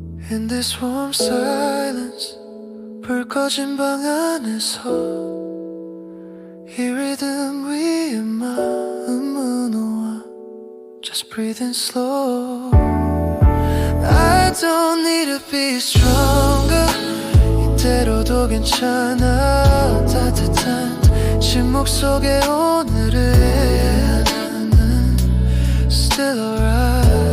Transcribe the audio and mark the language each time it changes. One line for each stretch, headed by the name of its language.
English: In this warm silence
Korean: 불 꺼진 방 안에서 이 리듬 위에 마음은 놓아
English: Just breathing slow. I don't need to be stronger.
Korean: 이대로도 괜찮아. 따뜻한 침묵 속에 오늘은 나는
English: still alright.